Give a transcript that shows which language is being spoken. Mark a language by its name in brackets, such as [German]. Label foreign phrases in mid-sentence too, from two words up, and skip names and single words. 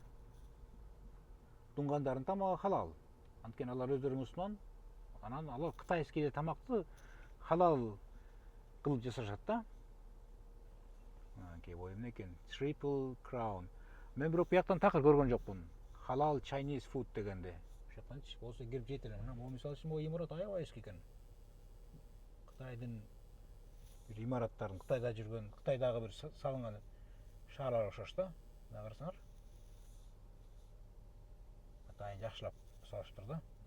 [Kyrgyz] Дунгандардын тамагы халал. Анткени алар өздөрү мусулман. Анан алар кытайский тамакты халал кылып жасашат да. Анакей боюм экен Triple Crown. Мен бирок бияктан такыр көргөн жокмун. [English] Halal Chinese food дегенде. [Kyrgyz] Ошондончу болсо кирип жейт элем. Могу мисалы үчүн могу имарат аябай эски экен. Кытайдын бир имараттарын, Кытайда жүргөн, Кытайдагы бир салынган шаарлар окшош да. Мына карасаңар. Атайын жакшылап салышыптыр да.